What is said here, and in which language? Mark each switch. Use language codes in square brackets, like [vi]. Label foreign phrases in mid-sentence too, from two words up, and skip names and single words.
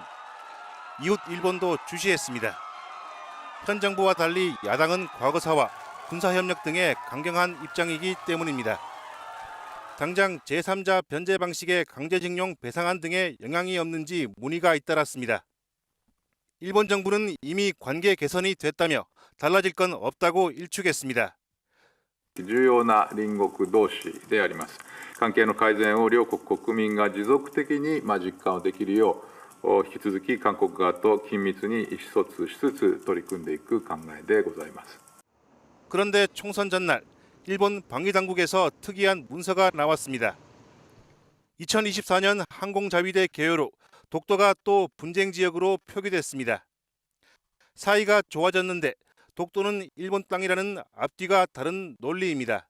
[ko] 이웃 일본도 주시했습니다. 현 정부와 달리 야당은 과거사와 군사협력 등의 강경한 입장이기 때문입니다. 당장 제3자 변제 방식의 강제징용 배상안 등에 영향이 없는지 문의가 잇따랐습니다. 일본 정부는 이미 관계 개선이 됐다며 달라질 건 없다고 일축했습니다. [ja] 重要な隣国同士であります。関係の改善を両国国民が持続的に実感できるよう、引き続き韓国側と緊密に意思疎通しつつ取り組んでいく考えでございます。 [ko] 그런데 총선 전날 일본 방위당국에서 특이한 문서가 나왔습니다. 2024년 항공자위대 개요로 독도가 또 분쟁 지역으로 표기됐습니다. 사이가 좋아졌는데 독도는 일본 땅이라는 앞뒤가 다른 논리입니다.